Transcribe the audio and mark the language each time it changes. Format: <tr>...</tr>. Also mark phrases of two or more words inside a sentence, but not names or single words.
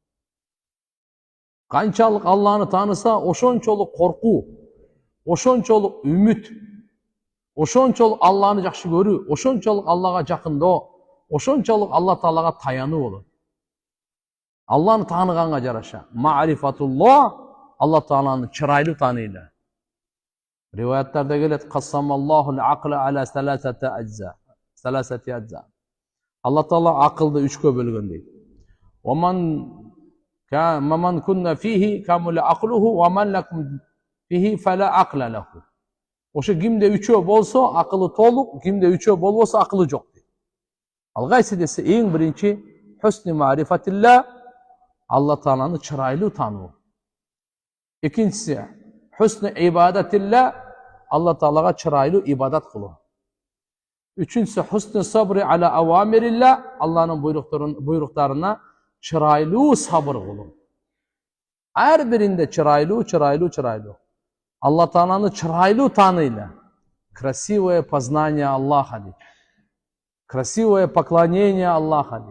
<ky>Канчалык Алланы тааныса, ошончолук коркуу, ошончолук үмүт, ошончолук Алланы жакшы көрүү, ошончолук Аллага жакындоо, ошончолук Алла Таалага таянуу болот. Алланы тааныганга жараша. Ма'рифатуллах, Алла Тааланы чырайлуу тааныйлар. Риваяттарда келет:</ky> <ar>"قسم الله العقل على ثلاثة أجزاء".</ar> <ky>Алла Таала акылды 3-кө бөлгөн дейт.</ky> <ar>"فمن كن فيه كمل عقله ومن لم يكن فيه فلا عقل له".</ar> <ky>Ошо кимде 3-ө болсо, акылы толук, кимде 3-ө болбосо, акылы жок дейт. Ал кайсы десе, эң биринчи</ky> <ar>حسن معرفة الله,</ar> <ky>Алла Тааланы чырайлуу таануу. Экинчиси</ky> <ar>حسن عبادة الله,</ar> <ky>Алла Таалага чырайлуу ибадат кылуу. Үчүнчүсү</ky> <ar>حسن الصبر على أوامر الله,</ar> <ky>Алланын буйруктарына чырайлуу сабыр кылуу. Ар биринде чырайлуу. Алла Тааланы чырайлуу тааныйлар.</ky> <ru>Красивое познание Аллаха</ru> <ky>дейт.</ky> <ru>Красивое поклонение Аллаха дейт.</ru>